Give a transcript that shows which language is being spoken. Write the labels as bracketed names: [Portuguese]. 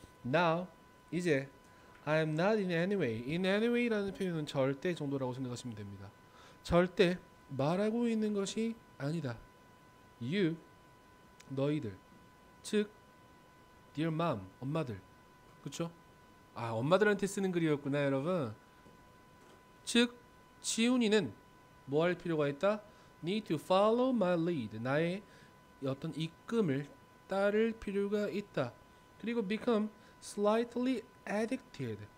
[English] Now 이제 I'm not in any way. In any way라는 [Korean] 표현은 절대 정도라고 생각하시면 됩니다. 절대 말하고 있는 것이 아니다. You 너희들 즉 [English] dear mom [Korean] 엄마들 그쵸? 엄마들한테 쓰는 글이었구나 여러분. 즉 지훈이는 뭐 할 필요가 있다? [English] Need to follow my lead. [Korean] 나의 어떤 이끌음을 따를 필요가 있다. [English] 그리고 become slightly addicted.